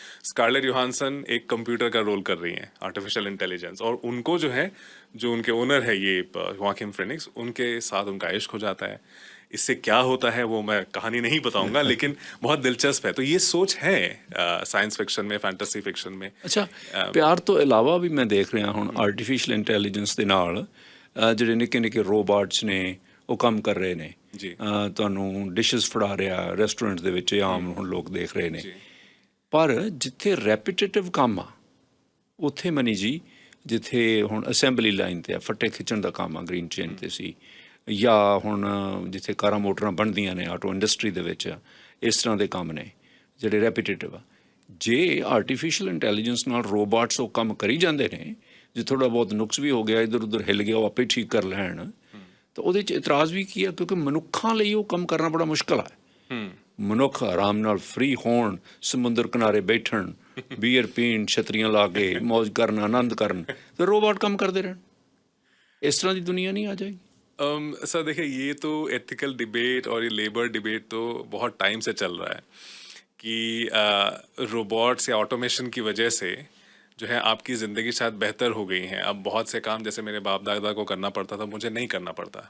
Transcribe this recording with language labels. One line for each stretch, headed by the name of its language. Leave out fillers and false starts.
Hindi: Scarlett योहानसन एक computer का role कर रही हैं, आर्टिफिशियल इंटेलिजेंस, और उनको जो है, जो उनके ओनर है ये वाकिम फिनिक्स, उनके साथ उनका इश्क हो जाता है। इससे क्या होता है वो मैं कहानी नहीं बताऊंगा, लेकिन बहुत दिलचस्प है। तो ये सोच है साइंस फिक्शन में, फैंटेसी फिक्शन में।
Punjabi: ਅੱਛਾ, ਪਿਆਰ ਤੋਂ ਇਲਾਵਾ ਵੀ ਮੈਂ ਦੇਖ ਰਿਹਾ ਹੁਣ ਆਰਟੀਫਿਸ਼ੀਅਲ ਇੰਟੈਲੀਜੈਂਸ ਦੇ ਨਾਲ ਜਿਹੜੇ ਨਿੱਕੇ ਨਿੱਕੇ ਰੋਬੋਟਸ ਨੇ ਉਹ ਕੰਮ ਕਰ ਰਹੇ ਨੇ ਜੀ। ਤੁਹਾਨੂੰ ਡਿਸ਼ਸ ਫੜਾ ਰਿਹਾ ਰੈਸਟੋਰੈਂਟ ਦੇ ਵਿੱਚ, ਆਮ ਹੁਣ ਲੋਕ ਦੇਖ ਰਹੇ ਨੇ। ਪਰ ਜਿੱਥੇ ਰੈਪੀਟੇਟਿਵ ਕੰਮ ਆ, ਉੱਥੇ ਮਨੀ ਜੀ, ਜਿੱਥੇ ਹੁਣ ਅਸੈਂਬਲੀ ਲਾਈਨ 'ਤੇ ਆ, ਫੱਟੇ ਖਿੱਚਣ ਦਾ ਕੰਮ ਆ, ਗ੍ਰੀਨ ਚੇਨ 'ਤੇ ਸੀ, ਜਾਂ ਹੁਣ ਜਿੱਥੇ ਕਾਰਾਂ ਮੋਟਰਾਂ ਬਣਦੀਆਂ ਨੇ, ਆਟੋ ਇੰਡਸਟਰੀ ਦੇ ਵਿੱਚ ਇਸ ਤਰ੍ਹਾਂ ਦੇ ਕੰਮ ਨੇ ਜਿਹੜੇ ਰੈਪੀਟੇਟਿਵ ਆ। ਜੇ ਆਰਟੀਫਿਸ਼ੀਅਲ ਇੰਟੈਲੀਜੈਂਸ ਨਾਲ ਰੋਬੋਟਸ ਉਹ ਕੰਮ ਕਰੀ ਜਾਂਦੇ ਨੇ, ਜੇ ਥੋੜ੍ਹਾ ਬਹੁਤ ਨੁਕਸ ਵੀ ਹੋ ਗਿਆ, ਇੱਧਰ ਉੱਧਰ ਹਿੱਲ ਗਿਆ, ਉਹ ਆਪੇ ਠੀਕ ਕਰ ਲੈਣ, ਤਾਂ ਉਹਦੇ 'ਚ ਇਤਰਾਜ਼ ਵੀ ਕੀ ਆ? ਕਿਉਂਕਿ ਮਨੁੱਖਾਂ ਲਈ ਉਹ ਕੰਮ ਕਰਨਾ ਬੜਾ ਮੁਸ਼ਕਲ ਹੈ। ਮਨੁੱਖ ਆਰਾਮ ਨਾਲ ਫ੍ਰੀ ਹੋਣ, ਸਮੁੰਦਰ ਕਿਨਾਰੇ ਬੈਠਣ, ਬੀਅਰ ਪੀਣ, ਛਤਰੀਆਂ ਲਾ ਕੇ ਮੌਜ ਕਰਨ, ਆਨੰਦ ਕਰਨ, ਤੇ ਰੋਬੋਟ ਕੰਮ ਕਰਦੇ ਰਹਿਣ। ਇਸ ਤਰ੍ਹਾਂ ਦੀ ਦੁਨੀਆ ਨਹੀਂ ਆ ਜਾਏਗੀ।
Hindi: सर देखिए, ये तो एथिकल डिबेट और ये लेबर डिबेट तो बहुत टाइम से चल रहा है कि रोबोट्स या ऑटोमेशन की वजह से जो है आपकी ज़िंदगी शायद बेहतर हो गई है। अब बहुत से काम जैसे मेरे बाप दादा को करना पड़ता था, मुझे नहीं करना पड़ता।